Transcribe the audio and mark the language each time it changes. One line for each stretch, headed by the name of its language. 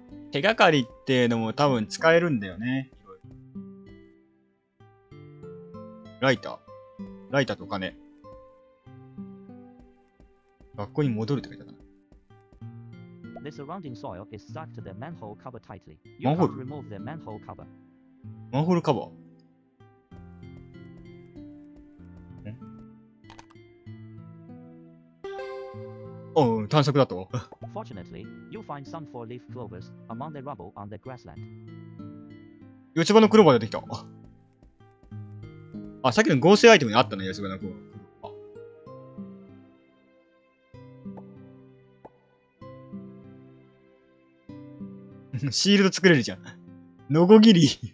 Japanese: 手がかりっていうのも多分使えるんだよね。ライターとお金。学校に戻るって書いてあったな。
English: The surrounding soil is stuck to the manhole cover tightly. You Manhole? can't remove the manhole cover.
Japanese: マンホールカバー。おう、探索だと。
English: Fortunately, you find some four-leaf clovers among the rubble on the grassland.
Japanese: 四つ葉のクローバー出てきた。あ、さっきの合成アイテムにあったね、四つ葉のクローバー。シールド作れるじゃん。ノコギリ。